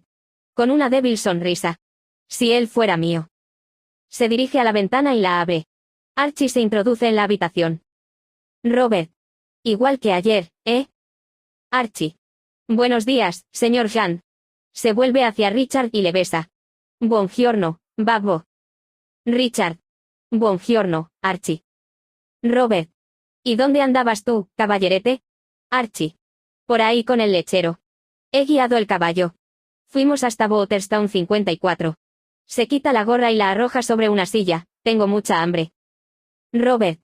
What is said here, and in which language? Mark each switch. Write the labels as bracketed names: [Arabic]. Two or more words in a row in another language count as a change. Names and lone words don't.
[Spanish] Con una débil sonrisa. Si él fuera mío. Se dirige a la ventana y la abre. Archie se introduce en la habitación. Robert. Igual que ayer, ¿eh? Archie. Buenos días, señor Jean. Se vuelve hacia Richard y le besa. [Italian] Buongiorno, babbo. Richard. Buongiorno, [Spanish] Archie. Robert. ¿Y dónde andabas tú, caballerete? Archie. Por ahí con el lechero. He guiado el caballo. Fuimos hasta Waterstown 54. Se quita la gorra y la arroja sobre una silla. Tengo mucha hambre. Robert.